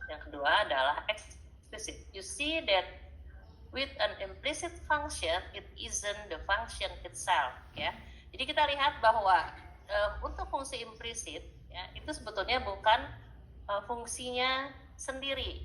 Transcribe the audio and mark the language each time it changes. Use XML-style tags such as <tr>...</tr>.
<id>Yang kedua adalah explicit.</id> <en>You see that with an implicit function, it isn't the function itself.</en> <id>Ya, jadi kita lihat bahwa untuk fungsi implisit, ya, itu sebetulnya bukan fungsinya sendiri.</id>